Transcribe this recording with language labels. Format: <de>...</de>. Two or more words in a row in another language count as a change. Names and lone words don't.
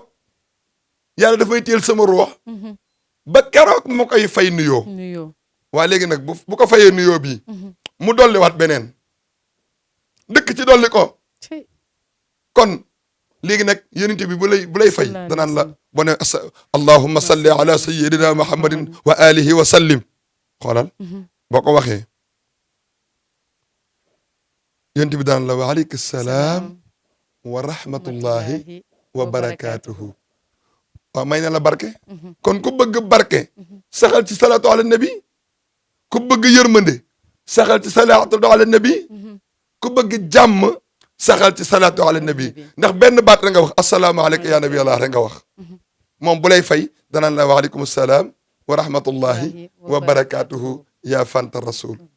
<wo>yàlla dafay téyel sama ruux ba keroog ma koy fay nuyoo waaye léegi nag bu ko fayee nuyoo bii mu dolliwaat beneen dëkk ci dolli ko kon léegi nag yonent bi bu lay fay danaan la bo ne</wo> <ar>اللهم صل على سيدنا محمد وآله وسلم</ar> <wo>xoolal boo ko waxee yonent bi daan la</wo> <ar>وعليك السلام ورحمة الله وبركاته</ar> <wo>waaw may na la barke kon ku bëgg barke saxal ci</wo> <ar>صلاة على النبي</ar> <wo>ku bëgg yërmande saxal ci</wo> <ar>صلاة على النبي</ar> <wo>ku bëgg jàmm saxal ci</wo> <ar>صلاة على النبي</ar> <wo>ndax benn baat rek nga wax</wo> <ar>السلام عليك يا نبي الله</ar> <wo>rek nga wax moom bu lay fay danaan la</wo> <ar>وعليكم السلام ورحمة الله وبركاته</ar> <wo>ya fanta rasul</wo>